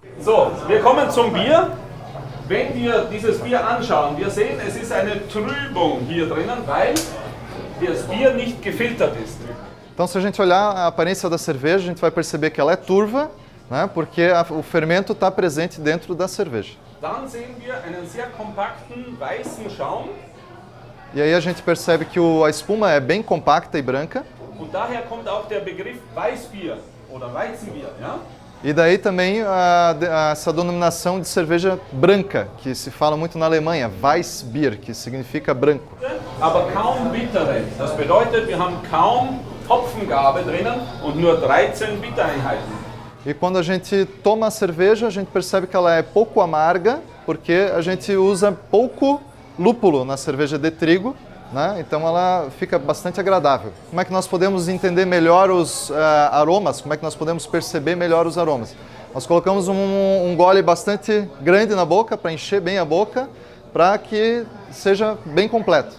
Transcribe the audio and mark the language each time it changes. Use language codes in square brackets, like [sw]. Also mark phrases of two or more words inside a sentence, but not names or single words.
[de] So, wir kommen zum Bier. Wenn wir dieses Bier anschauen, wir sehen, es ist eine Trübung hier drinnen, weil das Bier nicht gefiltert ist. [pt] Então, se a gente olhar a aparência da cerveja, a gente vai perceber que ela é turva, né, porque o fermento está presente dentro da cerveja. [de] Dann sehen wir einen sehr kompakten weißen Schaum. [pt] E aí a gente percebe que a espuma é bem compacta e branca. [de] Und daher kommt auch der Begriff Weißbier oder Weizenbier. Ja? [pt] E daí também essa denominação de cerveja branca, que se fala muito na Alemanha, Weissbier, que significa branco. [de] Aber kaum bittere. Das bedeutet, wir haben kaum Hopfengabe drinnen und nur 13 Bittereinheiten. [pt] E quando a gente toma a cerveja, a gente percebe que ela é pouco amarga, porque a gente usa pouco lúpulo na cerveja de trigo, né? Então ela fica bastante agradável. Como é que nós podemos entender melhor os aromas? Como é que nós podemos perceber melhor os aromas? Nós colocamos um gole bastante grande na boca, para encher bem a boca, para que seja bem completo.